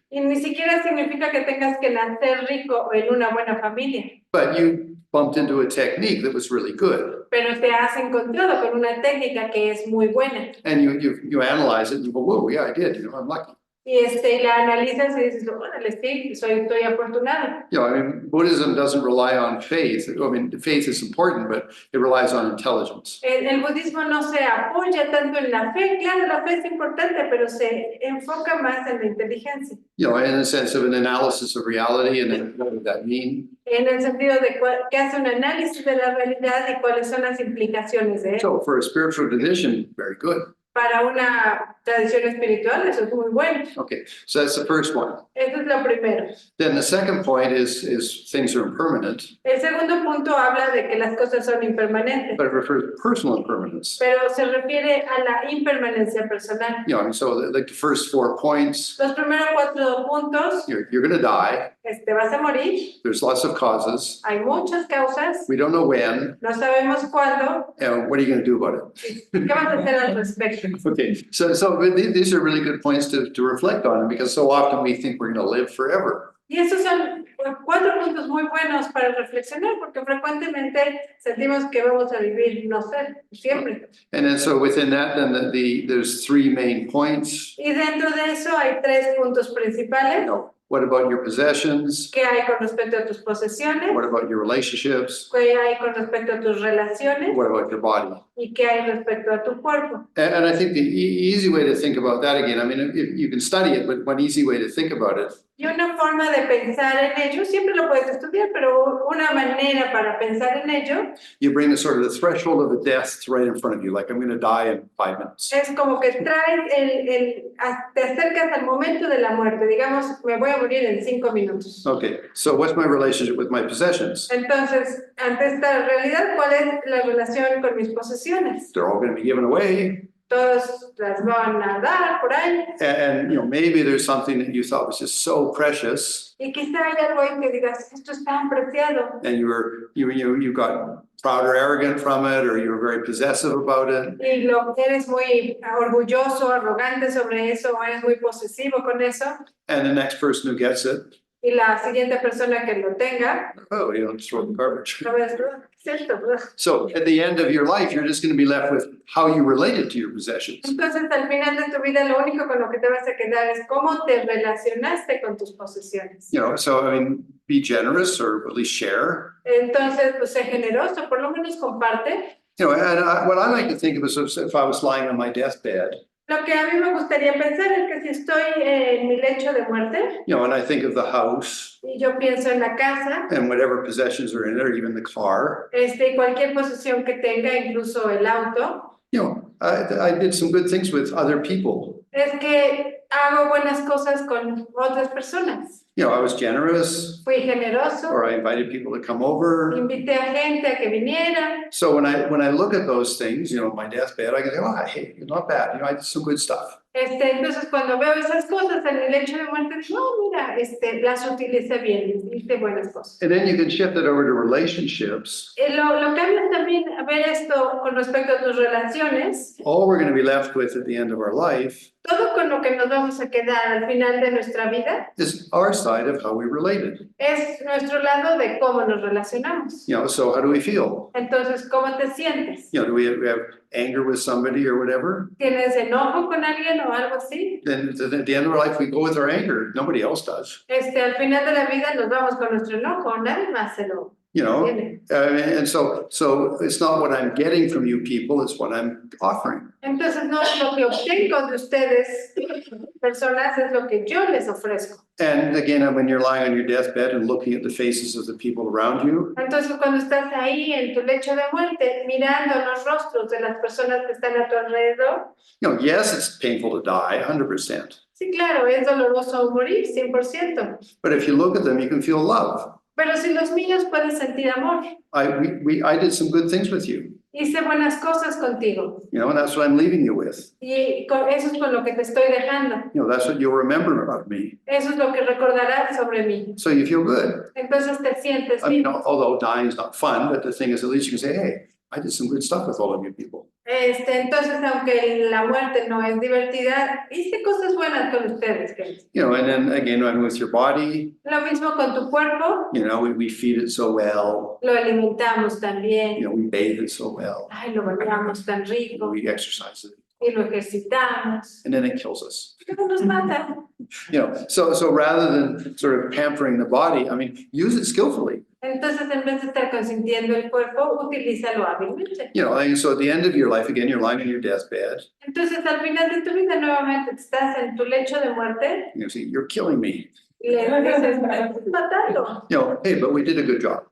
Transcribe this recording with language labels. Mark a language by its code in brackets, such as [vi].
[es] Y ni siquiera significa que tengas que nacer rico o en una buena familia. [en] but you bumped into a technique that was really good. [es] Pero te has encontrado con una técnica que es muy buena. [en] And you analyze it and you go, whoa, yeah, I did, you know, I'm lucky. [es] Y la analizas y dices, órale, sí, estoy afortunado. [en] You know, I mean, Buddhism doesn't rely on faith. I mean, faith is important, but it relies on intelligence. [es] El budismo no se apoya tanto en la fe. Claro, la fe es importante, pero se enfoca más en la inteligencia. [en] You know, in the sense of an analysis of reality and then what does that mean? [es] En el sentido de que hace un análisis de la realidad y cuáles son las implicaciones de eso. [en] So for a spiritual tradition, very good. [es] Para una tradición espiritual, eso es muy bueno. [en] Okay, so that's the first one. [es] Eso es lo primero. [en] Then the second point is things are impermanent, [es] El segundo punto habla de que las cosas son impermanentes, [en] but it refers to personal impermanence. [es] pero se refiere a la impermanencia personal. [en] You know, and so like the first 4 points, [es] Los primeros 4 puntos, [en] you're going to die. [es] vas a morir, [en] There's lots of causes. [es] hay muchas causas, [en] We don't know when. [es] no sabemos cuándo, [en] And what are you going to do about it? [es] ¿qué vas a hacer al respecto? [en] Okay, so these are really good points to reflect on because so often we think we're going to live forever. [es] Y esos son 4 puntos muy buenos para reflexionar, porque frecuentemente sentimos que vamos a vivir, no sé, siempre. [en] And then so within that, then there's 3 main points. [es] Y dentro de eso hay 3 puntos [en] You [es] principales. [en] know, what about your possessions? [es] ¿Qué hay con respecto a tus posesiones? [en] What about your relationships? [es] ¿Qué hay con respecto a tus relaciones? [en] What about your body? [es] ¿Y qué hay respecto a tu cuerpo? [en] And I think the easy way to think about that again, I mean, if you can study it, but one easy way to think about it [es] Y una forma de pensar en ello, siempre lo puedes estudiar, pero una manera para pensar en ello [en] you bring the sort of the threshold of the death right in front of you, like I'm going to die in 5 minutes. [es] es como que traes te acercas al momento de la muerte, digamos, me voy a morir en 5 minutos. [en] Okay, so what's my relationship with my possessions? [es] Entonces, ante esta realidad, ¿cuál es la relación con mis posesiones? [en] They're all going to be given away. [es] Todos las van a dar por ahí, [en] And you know, maybe there's something that you thought was just so precious, [es] y quizá hay algo en que digas, esto es tan preciado, [en] and you got proud or arrogant from it, or you were very possessive about it. [es] y eres muy orgulloso, arrogante sobre eso, o eres muy posesivo con eso, [en] And the next person who gets it, [es] y la siguiente persona que lo tenga, [en] oh, you know, just throw it in the garbage. [es] lo ves, ¿cierto? [en] So at the end of your life, you're just going to be left with how you related to your possessions. [es] Entonces, al final de tu vida, lo único con lo que te vas a quedar es cómo te relacionaste con tus posesiones. [en] You know, so I mean, be generous or at least share. [es] Entonces, pues sé generoso, por lo menos comparte. [en] You know, and what I like to think of is if I was lying on my deathbed, [es] Lo que a mí me gustaría pensar es que si estoy en mi lecho de muerte [en] you know, and I think of the house [es] y yo pienso en la casa, [en] and whatever possessions are in it, or even the car, [es] y cualquier posesión que tenga, incluso el auto, [en] you know, I did some good things with other people. [es] es que hago buenas cosas con otras personas. [en] You know, I was generous, [es] Fui generoso, [en] or I invited people to come over. [es] invité a gente a que viniera. [en] So when I look at those things, you know, my deathbed, I can say, oh, hey, not bad. You know, I did some good stuff. [es] Entonces cuando veo esas cosas en el lecho de muerte, no, mira, las utilicé bien, hice buenas cosas. [en] And then you can shift it over to relationships. [es] Lo cambias también a ver esto con respecto a tus relaciones, [en] All we're going to be left with at the end of our life [es] todo con lo que nos vamos a quedar al final de nuestra vida [en] is our side of how we related. [es] es nuestro lado de cómo nos relacionamos. [en] You know, so how do we feel? [es] Entonces, ¿cómo te sientes? [en] You know, do we have anger with somebody or whatever? [es] ¿Tienes enojo con alguien o algo así? [en] Then at the end of our life, we go with our anger. Nobody else does. [es] Al final de la vida nos vamos con nuestro enojo, nadie más se lo [en] You know, [es] tiene. [en] and so it's not what I'm getting from you people, it's what I'm offering. [es] Entonces, no es lo que obtengo de ustedes, personas, es lo que yo les ofrezco. [en] And again, when you're lying on your deathbed and looking at the faces of the people around you, [es] Entonces, cuando estás ahí en tu lecho de muerte, mirando los rostros de las personas que están a tu alrededor, [en] you know, yes, it's painful to die, 100%. [es] sí, claro, es doloroso morir, 100%. [en] But if you look at them, you can feel love. [es] Pero si los niños pueden sentir amor, [en] I did some good things with you, [es] hice buenas cosas contigo. [en] you know, and that's what I'm leaving you with. [es] Y eso es con lo que te estoy dejando. [en] You know, that's what you'll remember of me. [es] Eso es lo que recordarás sobre mí. [en] So you feel good. [es] Entonces te sientes [en] I mean, [es] bien. [en] although dying is not fun, but the thing is, at least you can say, hey, I did some good stuff with all of you people. [es] Entonces, aunque la muerte no es divertida, hice cosas buenas con ustedes, queridos. [en] You know, and then again, when with your body, [es] Lo mismo con tu cuerpo, [en] you know, we feed it so well, [es] lo alimentamos [en] you [es] también. [en] know, we bathe it so well, [es] Ay, lo bañamos tan rico [en] we exercise it, [es] y lo ejercitamos. [en] and then it kills us. [es] Luego nos mata. [en] You know, so rather than sort of pampering the body, I mean, use it skillfully. [es] Entonces, en vez de estar consintiendo el cuerpo, utilízalo hábilmente. [en] You know, and so at the end of your life, again, you're lying on your deathbed, [es] Entonces, al final de tu vida, nuevamente estás en tu lecho de muerte [en] you know, see, you're killing me. [es] y le dices, me estás matando. [en] You know, hey, but we did a good job.